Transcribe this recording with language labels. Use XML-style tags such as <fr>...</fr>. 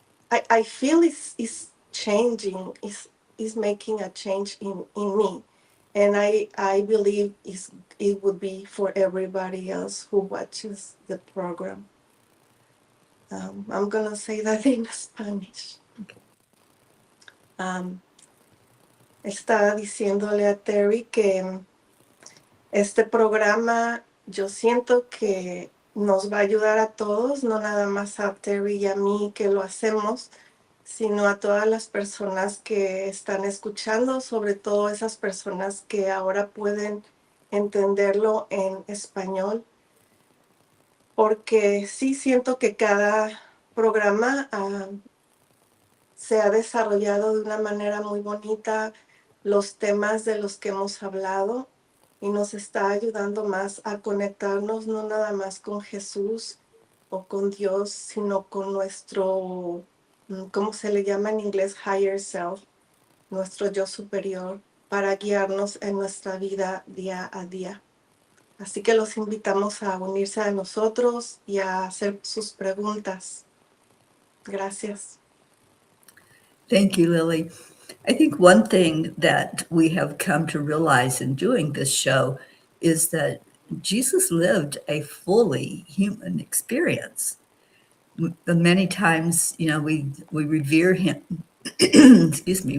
<en>I feel it's changing, is making a change in me. And I believe it would be for everybody else who watches the program. I'm going to say that in Spanish.</en> <es>Estaba diciéndole a Terry que este programa yo siento que nos va a ayudar a todos, no nada más a Terry y a mí que lo hacemos, sino a todas las personas que están escuchando, sobre todo esas personas que ahora pueden entenderlo en español, porque sí siento que cada programa se ha desarrollado de una manera muy bonita, los temas de los que hemos hablado, y nos está ayudando más a conectarnos no nada más con Jesús o con Dios, sino con nuestro, ¿cómo se le llama en inglés?</es> <en>Higher self,</en> <es>nuestro yo superior, para guiarnos en nuestra vida día a día. Así que los invitamos a unirse a nosotros y a hacer sus preguntas. Gracias.</es> <en>Thank you, Lily. I think one thing that we have come to realize in doing this show is that Jesus lived a fully human experience. Many times, we revere him. Excuse me.</en>